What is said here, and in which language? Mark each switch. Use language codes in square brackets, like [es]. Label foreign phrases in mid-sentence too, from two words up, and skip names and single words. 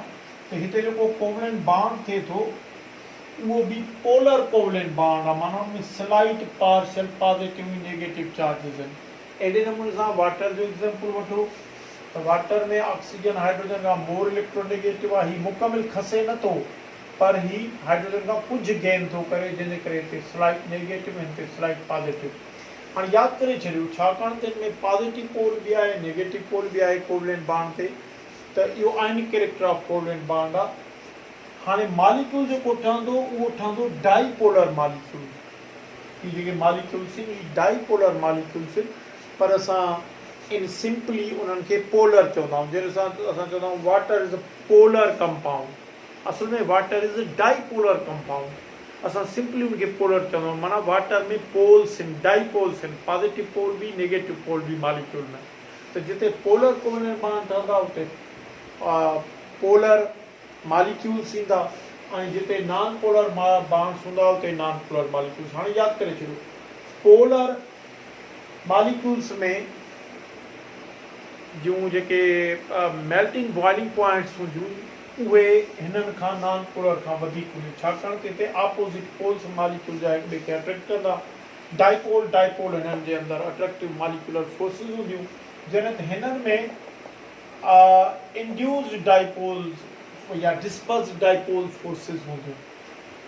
[sd] त हिते जेको [en] covalent bond [sd] थिए थो उहो बि [en] polar covalent bond [sd] आहे, माना उनमें [en] slight partial positive negative charges [sd] आहिनि। अहिड़े नमूने सां वाटर जो एग्जाम्पल वठो त वाटर में [en] oxygen hydrogen [sd] खां [en] more electronegative [sd] आहे, हीउ मुकमिल खसे नथो पर ही हाइड्रोजन खां कुझु गेन थो करे, जंहिंजे करे हिते [en] slight negative [sd] हिन ते [en] slight positive. [sd] हाणे यादि करे छॾियो, छाकाणि त हिन में [en] positive pole [sd] बि आहे [en] negative pole [sd] बि आहे [en] covalent bond [sd] ते, त इहो [en] ionic character of covalent bond [sd] आहे। हाणे मॉलिक्यूल जेको ठहंदो उहो ठहंदो [en] dipolar molecule. [sd] हीअ जेके मॉलिक्यूल्स आहिनि हीअ [en] dipolar molecules [sd] आहिनि, पर असां इन सिंपली उन्हनि खे पोलर चवंदा आहियूं। जंहिं सां असां चवंदा आहियूं [en] water is a polar compound, [sd] असल में [en] water is a dipolar compound. [sd] असां सिंपली उनखे पोलर चवंदा आहियूं, माना वाटर में पोल्स आहिनि, डाईपोल्स आहिनि, [en] positive pole [sd] भी [en] negative pole [sd] भी मॉलिक्यूल में। त जिते [en] polar covalent bond [sd] ठहंदा उते [en] polar molecules [sd] ईंदा, ऐं जिते [en] non polar bonds [sd] हूंदा उते [en] non polar molecules. [sd] हाणे यादि करे छॾियो, [en] polar molecules [sd] में जूं जेके [en] melting boiling points [sd] हूंदियूं उहे हिननि खां [en] non polar [sd] खां वधीक हूंदियूं, छाकाणि त हिते [en] opposite poles molecule [sd] जा हिक ॿिए खे अट्रैक्ट कंदा। डाईपोल हिननि जे अंदरि [en] attractive molecular forces [sd] हूंदियूं, जॾहिं त हिननि में [en] induced dipoles [sd] या [en] dispersed dipole forces [sd] हूंदियूं।